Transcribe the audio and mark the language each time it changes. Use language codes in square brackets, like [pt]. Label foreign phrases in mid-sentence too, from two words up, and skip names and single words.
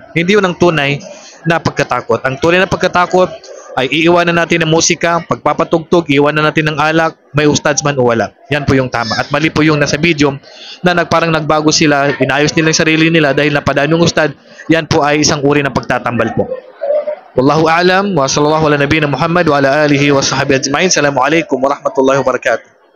[tl] Hindi yun ang tunay na pagkatakot. Ang tunay na pagkatakot ay iiwanan natin ng musika, pagpapatugtog, iiwanan natin ng alak, may ustads man o wala. Yan po yung tama. At mali po yung nasa video na parang nagbago sila, inayos nila yung sarili nila dahil napadaan yung ustad. Yan po ay isang uri ng pagtatambal po. [ar] والله أعلم وصلى الله على نبينا محمد وعلى آله وصحبه أجمعين. السلام عليكم ورحمة الله وبركاته.